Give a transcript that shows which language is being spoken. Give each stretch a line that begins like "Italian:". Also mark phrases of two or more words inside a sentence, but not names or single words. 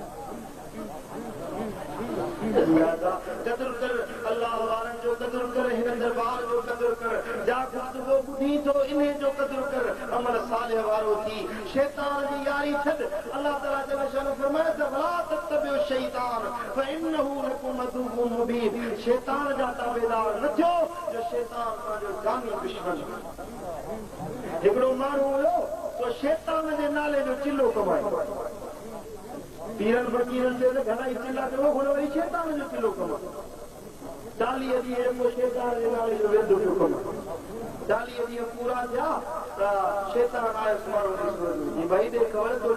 Sindhi: कदुर कर अल्लाह वारनि जो कदुर कर हिन दरबार जो कदुर कर जा गुफ़्तगू ॿुधी थो इन जो कदुर कर अमल सालिह वारो थी शैतान जी यारी छॾ
Arabic: الله تعالى جل شأنه
Sindhi: फरमाए त
Arabic: ولا تتبعوا الشيطان فإنه لكم عدو مبين
Sindhi: शैतान जा ताबेदार न थियो जो शैतान तव्हांजो जानी दुश्मन हिकिड़ो माण्हू हुयो तो शैतान जे नाले जो चिल्लो कमाए पीरन फ़क़ीरनि ते त घणा ई चिल्ला कयो हुन वरी शैतान जो चिल्लो कमाए 40 ॾींहं पोइ शैतान जे नाले जो वेंदो पियो कमाए 40 ॾींहं पूरा थिया त शैतान आयुसि माण्हू जी भई ॾे ख़बर तो